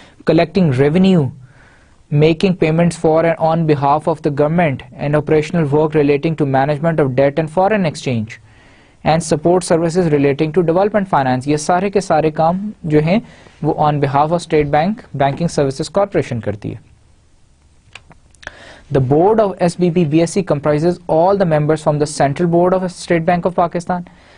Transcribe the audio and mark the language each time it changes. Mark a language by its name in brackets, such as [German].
[English] Collecting revenue, making payments for and on behalf of the government, and operational work relating to management of debt and foreign exchange, and support services relating to development finance. [Urdu] یہ سارے کے سارے کام جو ہیں وہ [English] on behalf of [Urdu] State Bank Banking Services Corporation کرتی ہے. [English] The board of SBP BSC comprises all the members from the Central Board of State Bank of Pakistan.